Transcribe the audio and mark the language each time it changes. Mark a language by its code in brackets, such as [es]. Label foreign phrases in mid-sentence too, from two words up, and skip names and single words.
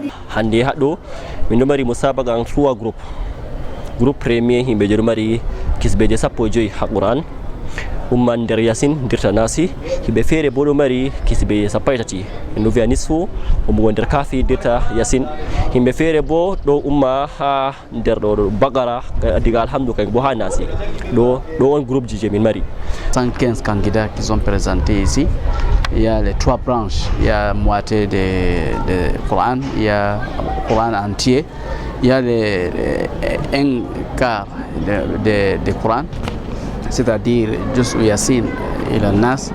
[ff] hande haɗo min ɗo mari musabaga en 3 [fr] groupe premier [ff] himɓe je ɗo mari kisbeje 15 ha Qur'an umman nder yasin dirta nasi himɓe feere bo ɗo mari kisbeje 13 en ɗo wiya nisfu ummo nder kafi dirta yasin himɓe feere bo ɗo umma ha nder ɗo bagara diga alhamdu kay bo ha nasi ɗo on groupe je min mari [fr] 115 candidats qui sont présentés ici. Il y a les 3 branches, il y a moitié de Coran, il y a Coran entier, il y a un quart de Coran, c'est-à-dire juste Yassine et le Nas.